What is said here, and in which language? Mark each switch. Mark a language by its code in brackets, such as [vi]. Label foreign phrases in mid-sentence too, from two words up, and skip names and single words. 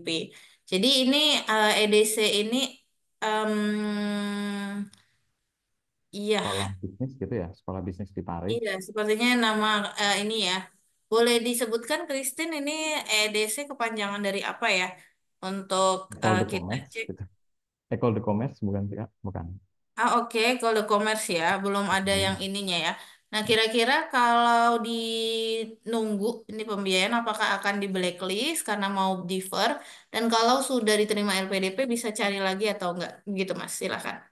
[id] Jadi ini EDC ini iya, Sekolah bisnis gitu ya, sekolah bisnis di Paris. iya, sepertinya nama ini ya. Boleh disebutkan Christine ini EDC kepanjangan dari apa ya? Untuk [fr] École de [id] kita [fr] commerce [id] cek. gitu. [fr] École de commerce [id] bukan sih, Kak? Bukan. Ah, oke, kalau [en] the commerce [id] ya, belum ada yang Bukan. ininya ya. Nah, kira-kira kalau di nunggu ini pembiayaan, apakah akan di blacklist karena mau defer? Dan kalau sudah diterima LPDP, bisa cari lagi atau enggak? Gitu, Mas. Silakan.